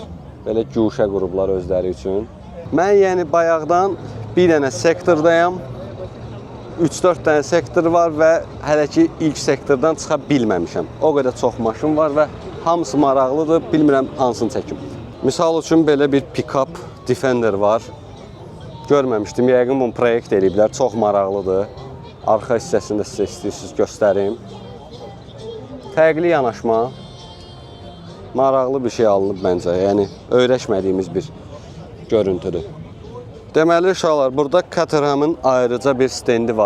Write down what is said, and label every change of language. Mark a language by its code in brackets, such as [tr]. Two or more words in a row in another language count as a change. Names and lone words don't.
[az] Belə güşə qurublar özləri üçün. Mən yəni bayaqdan bir dənə sektordayam. 3-4 dənə sektor var və hələ ki ilk sektordan çıxa bilməmişəm. O qədər çox maşın var və hamısı maraqlıdır. Bilmirəm hansını çəkim. Misal üçün belə bir pick-up Defender var. Görməmişdim. Yəqin bunu proyekt eləyiblər. Çox maraqlıdır. Arxa hissəsində sizə istəyirsiniz göstərim. Fərqli yanaşma. Maraqlı bir şey alınıb məncə. Yəni öyrəşmədiyimiz bir görüntüdür. Deməli uşaqlar, burada Caterham'ın ayrıca bir stendi var.